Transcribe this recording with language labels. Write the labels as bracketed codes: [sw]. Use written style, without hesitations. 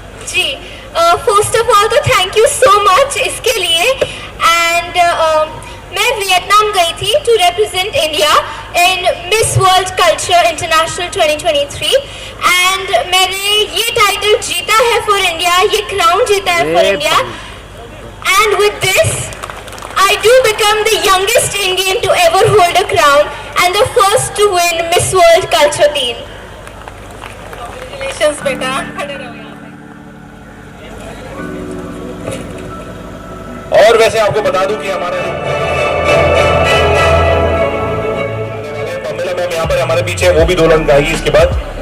[en] जी, first of all तो thank you so much [hi] इसके लिए। [en] and [hi] मैं वियतनाम गई थी [en] to represent India in Miss World Culture International 2023 and [hi] मैंने ये टाइटल जीता है [en] for India, [hi] ये क्राउन जीता है [en] For India. And with this I do become the youngest Indian to ever hold a crown and the first to win Miss World Culture Teen. [hi] Congratulations बेटा, खड़े रहो यहाँ पे। और वैसे आपको बता दूं कि हमारे पमेला मैम यहाँ पर हमारे पीछे, वो भी 2 रन गाएगी इसके बाद।